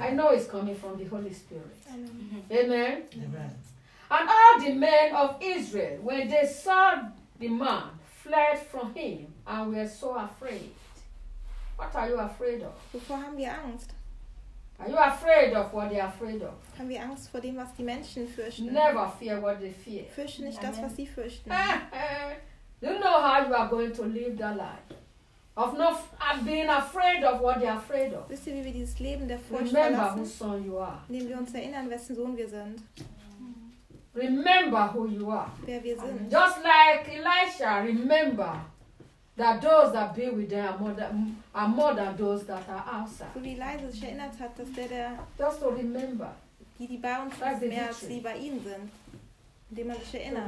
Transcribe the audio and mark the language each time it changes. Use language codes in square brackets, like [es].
[en] I know it's coming from the Holy Spirit. Hallelujah. Amen. Amen. And all the men of Israel, when they saw the man, fled from him and were so afraid. What are you afraid of? [de] Before haben wir Angst. [en] Are you afraid of what they are afraid of? [de] Haben wir Angst vor dem, was die Menschen fürchten? [en] Never fear what they fear. [de] Fürchten nicht das, was sie fürchten. [en] Do you know how you are going to live that life? Of not being afraid of what they are afraid of. [de] Wisst ihr, wie wir dieses Leben der Furcht verlassen? [en] Remember who son you are. [de] Indem wir uns erinnern, wessen Sohn wir sind. [en] Remember who you are. [de] Wer wir sind. [en] Just like Elisha, remember that those that be with them are more than those that are outside. [de] So wie Elisha sich erinnert hat, dass der [en] just to remember. [de] Die bei uns sind, mehr als sie bei ihnen sind. Indem man sich erinnert.